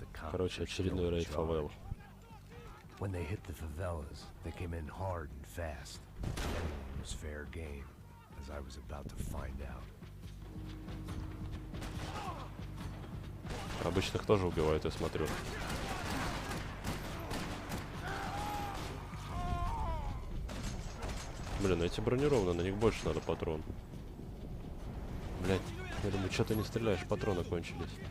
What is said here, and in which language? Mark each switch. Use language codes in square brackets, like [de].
[ru] Короче, очередной рейд фавел. [en] When they hit the favelas, they came in hard and fast. It was fair game, as I was about to find out. [ru] Обычных тоже убивают, я смотрю. Блин, эти бронированные, на них больше надо патрон. Блять, я думаю, что ты не стреляешь, патроны кончились.